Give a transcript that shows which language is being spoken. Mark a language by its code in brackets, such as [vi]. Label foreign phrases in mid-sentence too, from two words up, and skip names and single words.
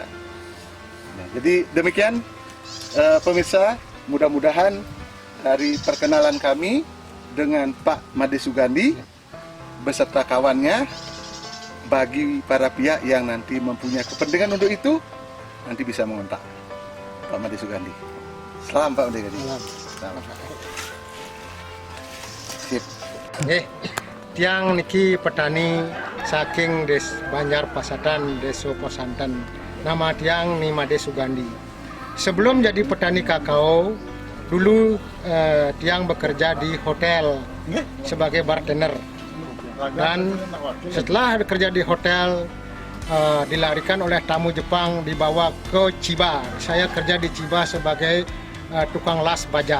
[id] Nah, jadi demikian pemirsa, mudah-mudahan dari perkenalan kami dengan Pak Made Sugandi beserta kawannya, bagi para pihak yang nanti mempunyai kepentingan untuk itu, nanti bisa mengontak Pak Made Sugandi. Salam Pak Made Sugandi. Salam. Sip. [ban] Tiang niki petani saking des Banjar Pasatan, Desa Posanten. Nama tiang ni Made Sugandi. [id] Sebelum jadi petani kakao, dulu tiang bekerja di hotel sebagai bartender. Dan setelah bekerja di hotel, dilarikan oleh tamu Jepang, dibawa ke Chiba. Saya kerja di Chiba sebagai tukang las baja.